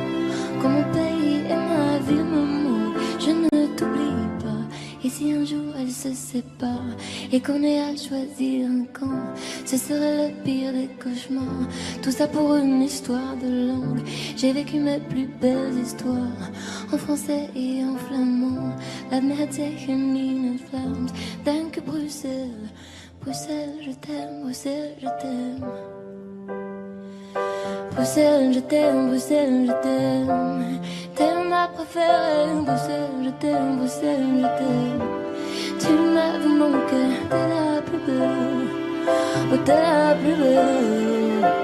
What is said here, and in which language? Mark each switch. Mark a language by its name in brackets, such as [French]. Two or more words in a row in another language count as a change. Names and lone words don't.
[French] Quand mon pays et ma ville me manquent, je ne t'oublie pas. Et si un jour sépare et qu'on ait à choisir un camp, ce serait le pire des cauchemars. Tout ça pour une histoire de langue. J'ai vécu mes plus belles histoires en français et en flamand. [Dutch] Laat me het zeggen in het Vlaams. Dank u [French] Bruxelles, Bruxelles je t'aime, Bruxelles je t'aime. Bruxelles je t'aime, Bruxelles je t'aime. T'es ma préférée, Bruxelles je t'aime, Bruxelles je t'aime. Tu m'as manqué, t'es la plus belle, oh t'es la plus belle.